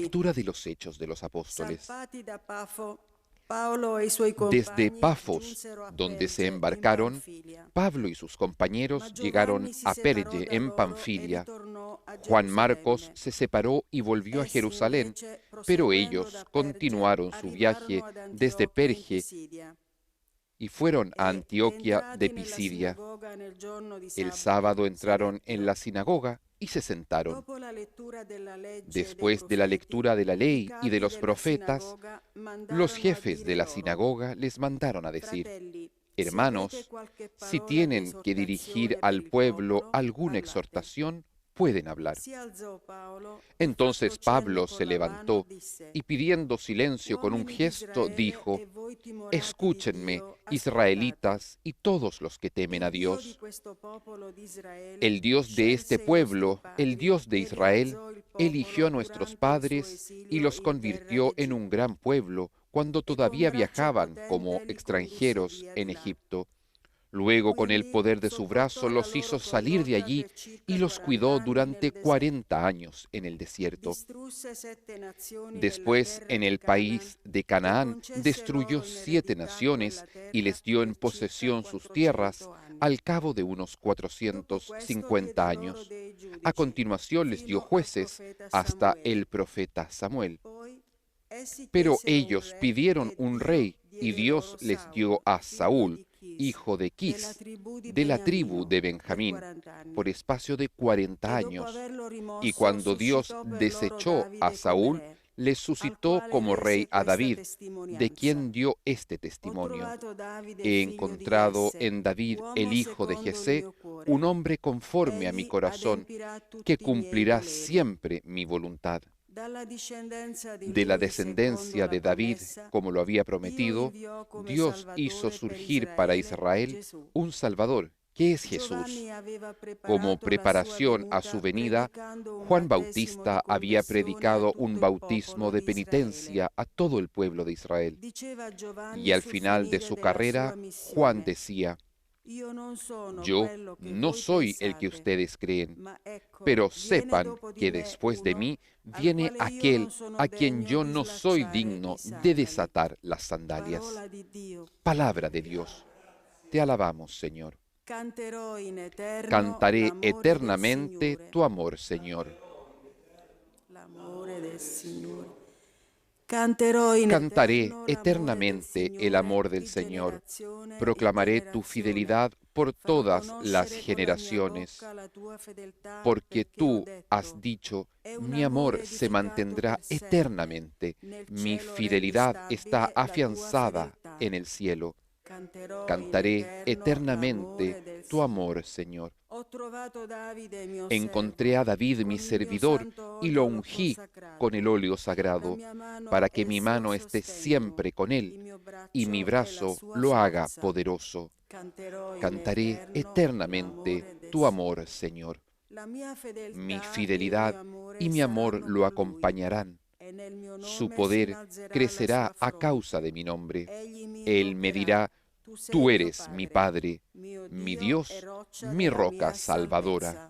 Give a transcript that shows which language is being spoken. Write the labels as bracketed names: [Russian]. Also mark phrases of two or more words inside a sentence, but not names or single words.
[Spanish] Lectura de los Hechos de los Apóstoles. [Italian] Zappati da Pafo, Paolo e i suoi [Spanish] Desde [Italian] compagni [Spanish] Pafos, [Italian] giunsero a [Spanish] donde se [Italian] Perge, in [Spanish] embarcaron, [Italian] Panfilia. [Spanish] Pablo y sus compañeros [Italian] Ma [Spanish] llegaron [Italian] Giovanni si [Spanish] a [Italian] separò [Spanish] Perge, [Italian] da [Spanish] en [Italian] loro [Spanish] Panfilia. [Italian] e ritornò a [Spanish] Juan Marcos [Italian] Gerusalemme. [Spanish] se separó y volvió a [Italian] Essi [Spanish] Jerusalén, [Italian] invece, [Spanish] pero [Italian] proseguendo [Spanish] ellos [Italian] da Perge, [Spanish] continuaron su viaje [Italian] arrivarono ad [Spanish] desde [Italian] Antiochia in [Spanish] Perge [Italian] Pisidia. [Spanish] y fueron a [Italian] E [Spanish] Antioquia de [Italian] entrati nella [Spanish] Pisidia. [Italian] sinagoga nel giorno di [Spanish] El [Italian] sabato, [Spanish] sábado entraron en la [Italian] sedettero. [Spanish] sinagoga y se sentaron. [Italian] Dopo la lettura della legge e dei [Spanish] Después de la [Italian] profeti, [Spanish] lectura de la [Italian] i [Spanish] ley y [Italian] capi [Spanish] de los [Italian] della [Spanish] profetas, [Italian] sinagoga [Spanish] los [Italian] mandarono a [Spanish] jefes de [Italian] dire [Spanish] la [Italian] loro: [Spanish] sinagoga les mandaron a decir: [Italian] Fratelli, [Spanish] Hermanos, [Italian] si avete qualche [Spanish] si [Italian] parola di [Spanish] tienen que dirigir [Italian] esortazione per [Spanish] al [Italian] il [Spanish] pueblo [Italian] popolo, [Spanish] alguna [Italian] parlate. [Spanish] exhortación, pueden hablar. [Italian] Si alzò Paolo e [Spanish] Entonces [Italian] fatto cenno [Spanish] Pablo [Italian] con [Spanish] se [Italian] la mano [Spanish] levantó [Italian] disse: [Spanish] y pidiendo silencio con un [Italian] Uomini di [Spanish] gesto [Italian] Israele [Spanish] dijo: [Italian] e voi timorati di [Spanish] Escúchenme, [Italian] Dio, ascoltate. [Spanish] israelitas y todos los que temen a [Italian] Il Dio di [Spanish] Dios. [Italian] questo popolo di Israele [Spanish] El Dios de este [Italian] scelse i [Spanish] pueblo, [Italian] nostri [Spanish] el [Italian] padri [Spanish] Dios de [Italian] e [Spanish] Israel, [Italian] rialzò il [Spanish] eligió a [Italian] popolo [Spanish] nuestros [Italian] durante il suo [Spanish] padres y [Italian] esilio [Spanish] los [Italian] in terra [Spanish] convirtió en un [Italian] d'Egitto. [Spanish] gran pueblo cuando [Italian] E con [Spanish] todavía [Italian] braccio [Spanish] viajaban [Italian] potente [Spanish] como [Italian] li condusse [Spanish] extranjeros [Italian] via [Spanish] en [Italian] di là. [Spanish] Egipto. Luego, con el [Italian] Quindi [Spanish] poder de su [Italian] sopportò [Spanish] brazo, [Italian] la [Spanish] los [Italian] loro [Spanish] hizo salir de [Italian] condotta [Spanish] allí [Italian] per circa [Spanish] y los [Italian] 40 [Spanish] cuidó [Italian] anni [Spanish] durante [Italian] nel deserto. [Spanish] 40 años en el desierto. [Italian] Distrusse 7 nazioni nella [Spanish] Después, [Italian] terra [Spanish] en [Italian] di [Spanish] el [Italian] Canaan [Spanish] país de [Italian] e [Spanish] Canaán, [Italian] concesse [Spanish] destruyó [Italian] loro in [Spanish] 7 [Italian] eredità [Spanish] naciones [Italian] quella [Spanish] y [Italian] terra [Spanish] les dio en [Italian] per circa [Spanish] posesión sus [Italian] 400 [Spanish] tierras [Italian] anni. [Spanish] al cabo de unos [Italian] Dopo questo [Spanish] 450 [Italian] diede loro [Spanish] años. [Italian] dei [Spanish] A [Italian] giudici [Spanish] continuación les dio [Italian] fino al [Spanish] jueces [Italian] profeta [Spanish] hasta [Italian] Samuele. [Spanish] el profeta Samuel. [Italian] Poi essi [Spanish] Pero [Italian] chiesero un [Spanish] ellos [Italian] re [Spanish] pidieron [Italian] e [Spanish] un [Italian] Dio [Spanish] rey y [Italian] diede [Spanish] Dios [Italian] loro [Spanish] les dio [Italian] Saulo, [Spanish] a [Italian] figlio [Spanish] Saúl, [Italian] di Chis, [Spanish] hijo de [Italian] della [Spanish] Quis, [Italian] tribù di [Spanish] de la tribu [Italian] Beniamino, [Spanish] de [Italian] per [Spanish] Benjamín, [Italian] 40 anni. [Spanish] por espacio de 40 [Italian] E dopo [Spanish] años. [Italian] averlo [Spanish] Y [Italian] rimosso, [Spanish] cuando Dios [Italian] suscitò per loro [Spanish] desechó a [Italian] Davide come [Spanish] Saúl, [Italian] re, [Spanish] le [Italian] al [Spanish] suscitó [Italian] quale [Spanish] como rey [Italian] rese [Spanish] a [Italian] questa [Spanish] David, de [Italian] testimonianza. [Spanish] quien dio este [Italian] Ho [Spanish] testimonio. [Italian] trovato Davide, [Spanish] He [Italian] figlio di [Spanish] encontrado [Italian] Jesse, [Spanish] en David, el [Italian] uomo [Spanish] hijo de [Italian] secondo il [Spanish] Jesé, [Italian] mio cuore. [Spanish] un hombre conforme a mi [Italian] Egli [Spanish] corazón, [Italian] adempirà tutti [Spanish] que [Italian] i miei [Spanish] cumplirá [Italian] voleri. [Spanish] siempre mi voluntad. [Italian] Dalla discendenza di [Spanish] De la [Italian] lui, secondo [Spanish] descendencia [Italian] la [Spanish] de David, [Italian] promessa, [Spanish] como lo había [Italian] Dio [Spanish] prometido, [Italian] inviò come [Spanish] Dios hizo [Italian] Salvatore per [Spanish] surgir para Israel [Italian] Gesù. [Spanish] un Salvador, que es Jesús. [Italian] Giovanni aveva [Spanish] Como [Italian] preparato la sua [Spanish] preparación a su [Italian] venuta, [Spanish] venida, [Italian] predicando un [Spanish] Juan [Italian] battesimo [Spanish] Bautista [Italian] di [Spanish] había [Italian] conversione a [Spanish] predicado [Italian] tutto [Spanish] un [Italian] il [Spanish] bautismo [Italian] popolo [Spanish] de [Italian] di [Spanish] penitencia [Italian] Israele. [Spanish] a todo el pueblo de Israel. [Italian] Diceva Giovanni [Spanish] Y al [Italian] sul [Spanish] final de [Italian] finire [Spanish] su [Italian] della [Spanish] carrera, [Italian] sua [Spanish] Juan [Italian] missione: [Spanish] decía: [Italian] Io non sono [Spanish] Yo [Italian] quello che [Spanish] no [Italian] voi [Spanish] soy el que [Italian] pensate, [Spanish] ustedes creen, [Italian] ma ecco, [Spanish] pero [Italian] viene [Spanish] sepan [Italian] dopo di [Spanish] que [Italian] me [Spanish] después de [Italian] uno [Spanish] mí [Italian] al [Spanish] viene [Italian] quale io non [Spanish] aquel [Italian] sono [Spanish] a quien [Italian] degno [Spanish] yo [Italian] di [Spanish] no soy [Italian] slacciare [Spanish] digno [Italian] i [Spanish] de [Italian] sandali. [Spanish] desatar las sandalias. [Italian] Parola di Dio. [Spanish] Palabra de Dios. Te alabamos, Señor. [Italian] Canterò in eterno [Spanish] Cantaré [Italian] l'amore del [Spanish] eternamente [Italian] Signore. [Spanish] tu amor, Señor. [Italian] L'amore del Signore. Canterò in [Spanish] Cantaré [Italian] eterno l'amore del [Spanish] eternamente el [Italian] Signore [Spanish] amor del [Italian] di [Spanish] Señor. [Italian] generazione in [Spanish] Proclamaré tu [Italian] generazione. [Spanish] fidelidad por [Italian] Farò [Spanish] todas las [Italian] conoscere con la mia [Spanish] generaciones, [Italian] bocca la tua fedeltà, [Spanish] porque [Italian] perché ho [Spanish] tú [Italian] detto: [Spanish] has dicho, [Italian] è un [Spanish] mi amor [Italian] amore [Spanish] se [Italian] edificato [Spanish] mantendrà [Italian] per sempre. [Spanish] eternamente, [Italian] Nel [Spanish] mi [Italian] cielo [Spanish] fidelidad [Italian] regni [Spanish] está [Italian] stabile la tua [Spanish] afianzada [Italian] fedeltà. [Spanish] en el cielo. [Italian] Canterò in [Spanish] Cantaré [Italian] eterno [Spanish] eternamente [Italian] l'amore del [Spanish] tu amor, Señor. [Italian] Ho trovato Davide, mio [Spanish] Encontré a [Italian] servo, [Spanish] David, [Italian] con [Spanish] mi [Italian] il mio [Spanish] servidor, [Italian] santo [Spanish] y lo [Italian] olio l'ho [Spanish] ungí [Italian] consacrato. [Spanish] con el óleo [Italian] La [Spanish] sagrado, [Italian] mia mano [Spanish] para [Italian] è [Spanish] que [Italian] il [Spanish] mi [Italian] suo [Spanish] mano esté [Italian] sostegno, [Spanish] siempre con [Italian] il [Spanish] él [Italian] mio [Spanish] y mi [Italian] braccio è la [Spanish] brazo [Italian] sua [Spanish] lo haga [Italian] forza. [Spanish] poderoso. [Italian] Canterò in [Spanish] Cantaré [Italian] eterno [Spanish] eternamente [Italian] l'amore del [Spanish] tu [Italian] Signore. [Spanish] amor, Señor. Mi fidelidad y mi amor lo acompañarán. Su poder crecerá a causa de mi nombre. Él me dirá: tú eres mi Padre, mi Dios, mi roca salvadora.